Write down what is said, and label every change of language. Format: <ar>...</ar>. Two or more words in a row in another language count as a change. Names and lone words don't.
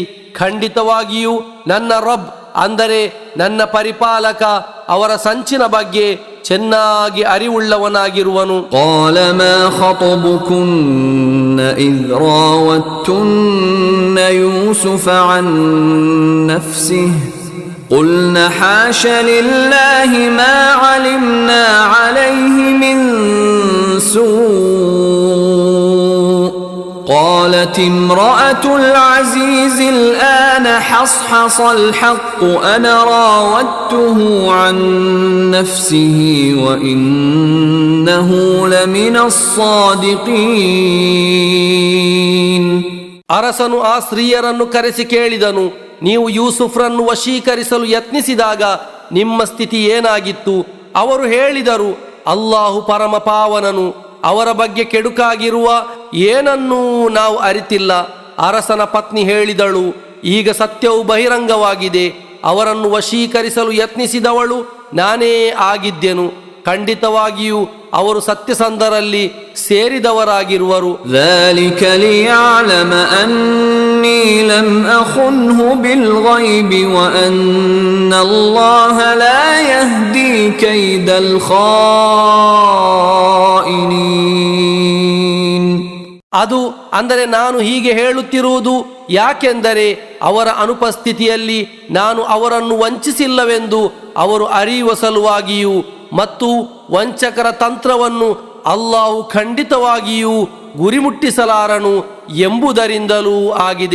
<kn>ಖಂಡಿತವಾಗಿಯೂ ನನ್ನ ರಬ್ ಅಂದರೆ ನನ್ನ ಪರಿಪಾಲಕ ಅವರ ಸಂಚಿನ ಬಗ್ಗೆ ಚೆನ್ನಾಗಿ ಅರಿವುಳ್ಳವನಾಗಿರುವನು.</kn> <ar>قال ما خطبكن إذ راوتن يوسف عن نفسه قلنا حاش لله ما علمنا عليه من سوء قالت امرأة العزيز الآن حصحص الحق أنا راودته عن نفسه وإنه لمن الصادقين.</ar> <kn>ಅರಸನು ಆ ಸ್ತ್ರೀಯರನ್ನು ಕರೆಸಿ ಕೇಳಿದನು, ನೀವು ಯೂಸುಫ್ರನ್ನು ವಶೀಕರಿಸಲು ಯತ್ನಿಸಿದಾಗ ನಿಮ್ಮ ಸ್ಥಿತಿ ಏನಾಗಿತ್ತು? ಅವರು ಹೇಳಿದರು, ಅಲ್ಲಾಹು ಪರಮ ಪಾವನನು, ಅವರ ಬಗ್ಗೆ ಕೆಡುಕಾಗಿರುವ ಏನನ್ನೂ ನಾವು ಅರಿತಿಲ್ಲ. ಅರಸನ ಪತ್ನಿ ಹೇಳಿದಳು, ಈಗ ಸತ್ಯವು ಬಹಿರಂಗವಾಗಿದೆ, ಅವರನ್ನು ವಶೀಕರಿಸಲು ಯತ್ನಿಸಿದವಳು ನಾನೇ ಆಗಿದ್ದೆನು. ಖಂಡಿತವಾಗಿಯೂ ಅವರು ಸತ್ಯಸಂಧರಲ್ಲಿ ಸೇರಿದವರಾಗಿರುವರು.</kn> <ar>ذلك ليعلم أني لم أخنه بالغيب وأن الله لا يهدي كيد الخائنين.</ar> <kn>ಅದು ಅಂದರೆ ನಾನು ಹೀಗೆ ಹೇಳುತ್ತಿರುವುದು ಯಾಕೆಂದರೆ ಅವರ ಅನುಪಸ್ಥಿತಿಯಲ್ಲಿ ನಾನು ಅವರನ್ನು ವಂಚಿಸಿಲ್ಲವೆಂದು ಅವರು ಅರಿಯುವ ಸಲುವಾಗಿಯೂ ಮತ್ತು ವಂಚಕರ ತಂತ್ರವನ್ನು ಅಲ್ಲಾಹು ಖಂಡಿತವಾಗಿಯೂ ಗುರಿಮುಟ್ಟಿಸಲಾರನು ಎಂಬುದರಿಂದಲೂ ಆಗಿದೆ.</kn>